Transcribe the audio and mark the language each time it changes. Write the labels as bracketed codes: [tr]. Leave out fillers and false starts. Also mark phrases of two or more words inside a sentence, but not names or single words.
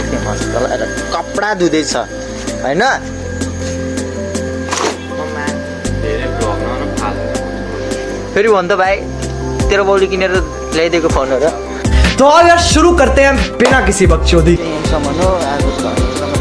[ne] मस्त लगाएर कपडा धुँदैछ होइन धेरै प्रब्लम फाल्छ फेरि भन् त भाइ तेरो बाउले किनेर ल्याइदिएको फोनहरू [hi] तो अब यार शुरू करते हैं बिना किसी बकचोदी [ne] यहीँसम्म हो आजको